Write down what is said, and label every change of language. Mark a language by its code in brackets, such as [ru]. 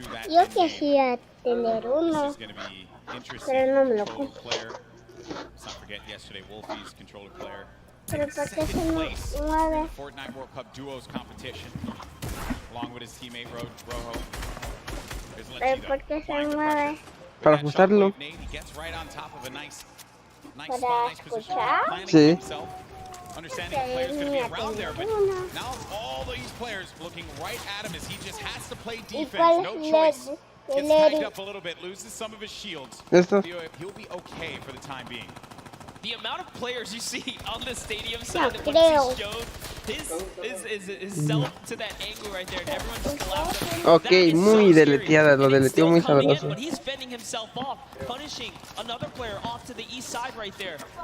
[es] Yo quisiera tener uno, pero no me lo compro. [en] Let's not forget yesterday, Wolfie's controller player. [es] Pero ¿por qué se mueve? Fortnite World Cup Duos competition, along with his teammate Rojo. Pero ¿por qué se mueve? Para ajustarlo. ¿Para escuchar? Sí. [en] Understanding the player's going to be around there, but now all these players looking right at him as he just has to play defense, no choice. Gets tagged up a little bit, loses some of his shields. He'll be okay for the time being. The amount of players you see on the stadium side that want to see shows his self to that angle right there, and everyone just collapsed. [es] Ok, muy deleteada, lo deleteó muy [en] Coming in, [es] sabroso. [en] but he's fending himself off, punishing another player off to the east side right there.